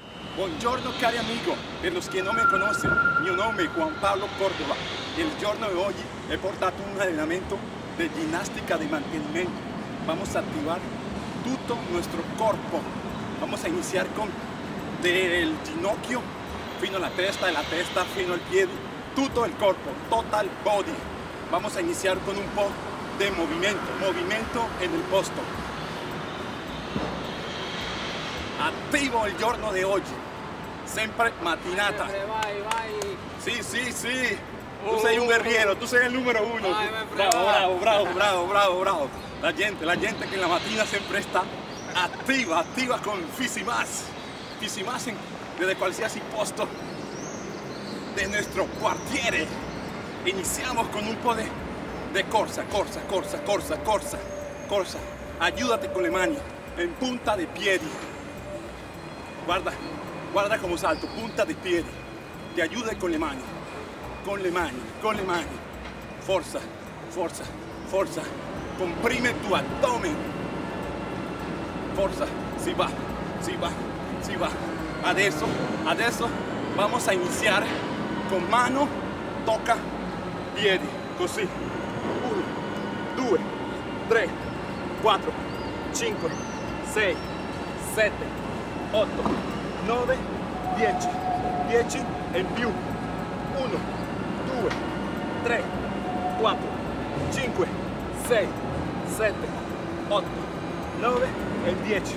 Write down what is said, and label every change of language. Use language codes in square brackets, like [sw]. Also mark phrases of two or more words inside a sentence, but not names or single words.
[it] Buongiorno cari amigo, per los che non mi conoscono, mio nome è Juan Pablo Córdoba e il giorno di oggi he portato un allenamento de ginnastica [es] de mantenimiento. Vamos a activar todo nuestro cuerpo. Vamos a iniciar con del [it] ginocchio fino [es] a la testa, de la [it] testa fino al [es] pie, todo el cuerpo, [en] total body. [es] Vamos a iniciar con [it] un po' [es] de movimiento en el posto. [it] Attivo il giorno di oggi, sempre mattinata. Sì. Tu sei un guerriero, tu sei il numero uno. Bravo. [es] La gente que en la [it] mattina sempre [es] está activa con Fisimas desde [it] qualsiasi posto [es] de nuestro quartiere. Iniciamos con [it] un po' [es] de corsa. Ayúdate con [it] le mani, [es] en punta de piedi. Guarda como salto, punta de piedi. Te ayuda con [it] le mani. Forza. [es] Comprime tu abdomen. [it] Forza, si va. Adesso [es] vamos a iniciar con mano, toca, [it] piedi, così. 1, 2, 3, 4, 5, 6, 7, 8, 9, 10. 10 in più. 1, 2, 3, 4, 5, 6, 7, 8, 9 e 10.